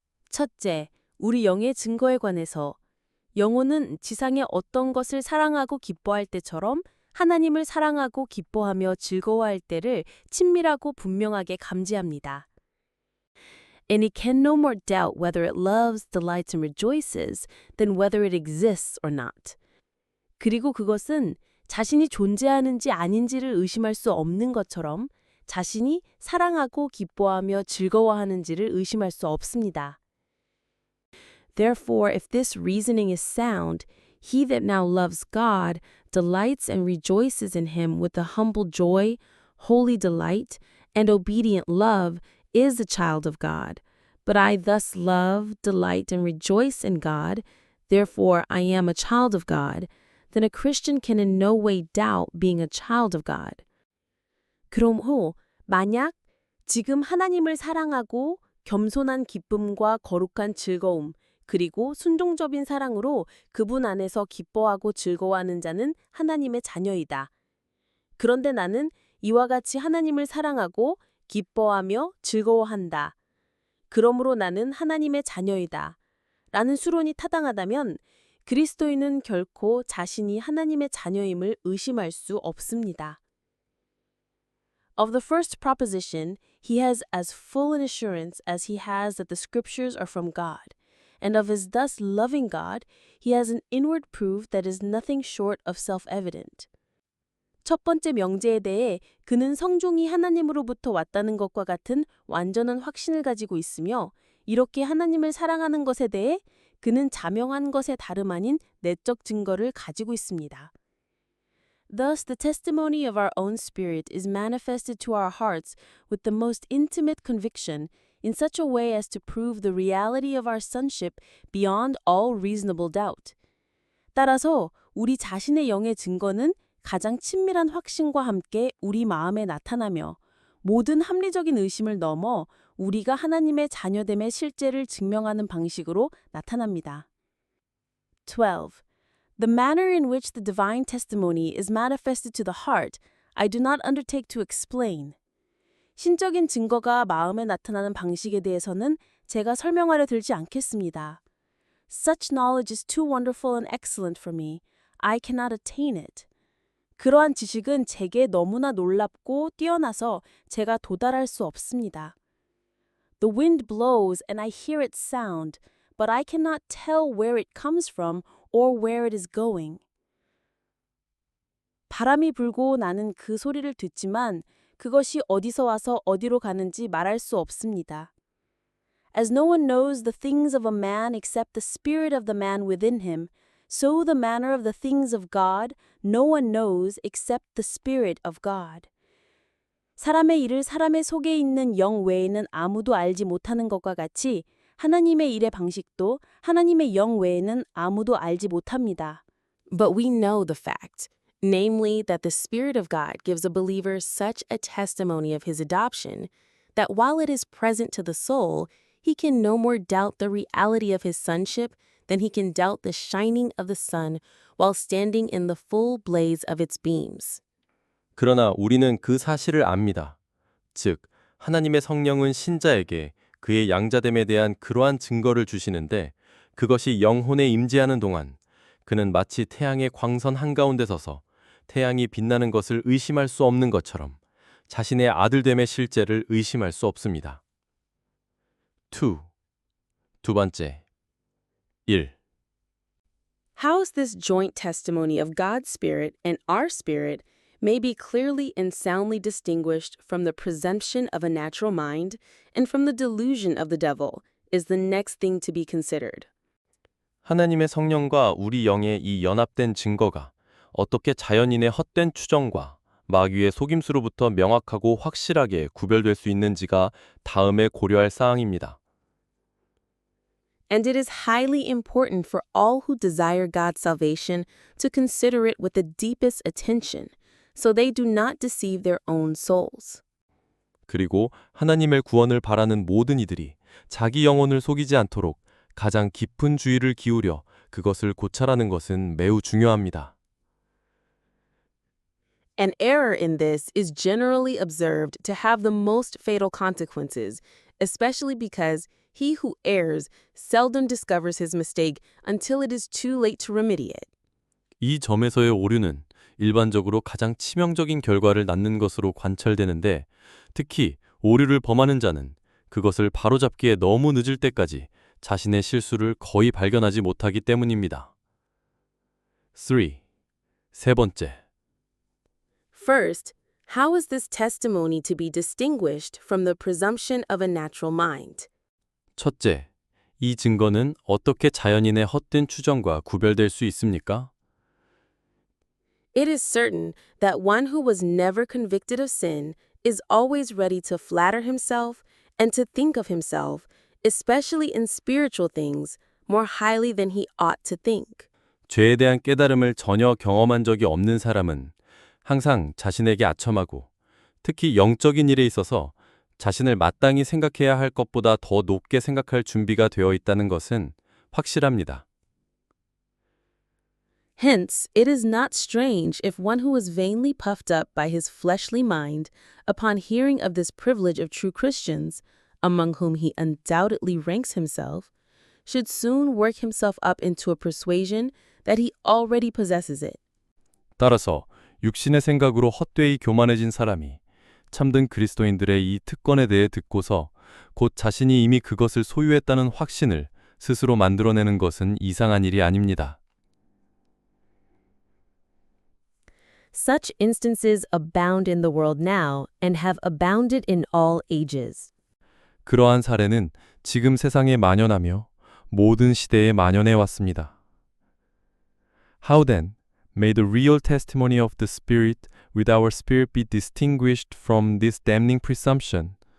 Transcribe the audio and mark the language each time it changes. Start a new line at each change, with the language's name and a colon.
Korean: 첫째, 우리 영의 증거에 관해서 영혼은 지상의 어떤 것을 사랑하고 기뻐할 때처럼 하나님을 사랑하고 기뻐하며 즐거워할 때를 친밀하고 분명하게 감지합니다.
English: And it can no more doubt whether it loves, delights, and rejoices than whether it exists or not.
Korean: 그리고 그것은 자신이 존재하는지 아닌지를 의심할 수 없는 것처럼 자신이 사랑하고 기뻐하며 즐거워하는지를 의심할 수 없습니다.
English: Therefore, if this reasoning is sound, he that now loves God delights and rejoices in him with a humble joy, holy delight, and obedient love is a child of God. But I thus love, delight, and rejoice in God, therefore I am a child of God, then a Christian can in no way doubt being a child of God.
Korean: 그러므로 만약 지금 하나님을 사랑하고 겸손한 기쁨과 거룩한 즐거움, 그리고 순종적인 사랑으로 그분 안에서 기뻐하고 즐거워하는 자는 하나님의 자녀이다. 그런데 나는 이와 같이 하나님을 사랑하고 기뻐하며 즐거워한다. 그러므로 나는 하나님의 자녀이다. 라는 수론이 타당하다면 그리스도인은 결코 자신이 하나님의 자녀임을 의심할 수 없습니다.
English: Of the first proposition, he has as full an assurance as he has that the scriptures are from God. And of his thus loving God, he has an inward proof that is nothing short of self-evident.
Korean: 첫 번째 명제에 대해 그는 성종이 하나님으로부터 왔다는 것과 같은 완전한 확신을 가지고 있으며 이렇게 하나님을 사랑하는 것에 대해 그는 자명한 것의 다름 아닌 내적 증거를 가지고 있습니다.
English: Thus, the testimony of our own spirit is manifested to our hearts with the most intimate conviction in such a way as to prove the reality of our sonship beyond all reasonable doubt. 따라서 우리 자신의 영의 증거는 가장 친밀한 확신과 함께 우리 마음에 나타나며 모든 합리적인 의심을 넘어 우리가 하나님의 자녀됨의 실제를 증명하는 방식으로 나타납니다. 12. The manner in which the divine testimony is manifested to the heart, I do not undertake to explain.
Korean: 신적인 증거가 마음에 나타나는 방식에 대해서는 제가 설명하려 들지 않겠습니다.
English: Such knowledge is too wonderful and excellent for me. I cannot attain it.
Korean: 그러한 지식은 제게 너무나 놀랍고 뛰어나서 제가 도달할 수 없습니다.
English: The wind blows and I hear its sound, but I cannot tell where it comes from or where it is going.
Korean: 바람이 불고 나는 그 소리를 듣지만 그것이 어디서 와서 어디로 가는지 말할 수 없습니다.
English: As no one knows the things of a man except the spirit of the man within him, so the manner of the things of God no one knows except the Spirit of God.
Korean: 사람의 일을 사람의 속에 있는 영 외에는 아무도 알지 못하는 것과 같이 하나님의 일의 방식도 하나님의 영 외에는 아무도 알지 못합니다.
English: But we know the fact, namely that the Spirit of God gives a believer such a testimony of his adoption that while it is present to the soul, he can no more doubt the reality of his sonship than he can doubt the shining of the sun while standing in the full blaze of its beams.
Korean: 그러나 우리는 그 사실을 압니다. 즉, 하나님의 성령은 신자에게 그의 양자됨에 대한 그러한 증거를 주시는데 그것이 영혼에 임재하는 동안 그는 마치 태양의 광선 한가운데 서서 태양이 빛나는 것을 의심할 수 없는 것처럼 자신의 아들됨의 실제를 의심할 수 없습니다. 2. 두 번째. 1.
English: How is this joint testimony of God's Spirit and our spirit may be clearly and soundly distinguished from the presumption of a natural mind and from the delusion of the devil is the next thing to be considered.
Korean: 하나님의 성령과 우리 영의 이 연합된 증거가 어떻게 자연인의 헛된 추정과 마귀의 속임수로부터 명확하고 확실하게 구별될 수 있는지가 다음에 고려할 사항입니다.
English: And it is highly important for all who desire God's salvation to consider it with the deepest attention, so they do not deceive their own souls.
Korean: 그리고 하나님의 구원을 바라는 모든 이들이 자기 영혼을 속이지 않도록 가장 깊은 주의를 기울여 그것을 고찰하는 것은 매우 중요합니다.
English: An error in this is generally observed to have the most fatal consequences, especially because he who errs seldom discovers his mistake until it is too late to remedy it.
Korean: 이 점에서의 오류는 일반적으로 가장 치명적인 결과를 낳는 것으로 관찰되는데, 특히 오류를 범하는 자는 그것을 바로잡기에 너무 늦을 때까지 자신의 실수를 거의 발견하지 못하기 때문입니다. 3. 세 번째.
English: First, how is this testimony to be distinguished from the presumption of a natural mind?
Korean: 첫째, 이 증거는 어떻게 자연인의 헛된 추정과 구별될 수 있습니까?
English: It is certain that one who was never convicted of sin is always ready to flatter himself and to think of himself, especially in spiritual things, more highly than he ought to think.
Korean: 죄에 대한 깨달음을 전혀 경험한 적이 없는 사람은 항상 자신에게 아첨하고, 특히 영적인 일에 있어서 자신을 마땅히 생각해야 할 것보다 더 높게 생각할 준비가 되어 있다는 것은 확실합니다.
English: Hence, it is not strange if one who is vainly puffed up by his fleshly mind, upon hearing of this privilege of true Christians, among whom he undoubtedly ranks himself, should soon work himself up into a persuasion that he already possesses it.
Korean: 따라서 육신의 생각으로 헛되이 교만해진 사람이 참된 그리스도인들의 이 특권에 대해 듣고서 곧 자신이 이미 그것을 소유했다는 확신을 스스로 만들어내는 것은 이상한 일이 아닙니다.
English: Such instances abound in the world now and have abounded in all ages.
Korean: 그러한 사례는 지금 세상에 만연하며 모든 시대에 만연해 왔습니다.
English: How then may the real testimony of the Spirit with our spirit be distinguished from this damning presumption?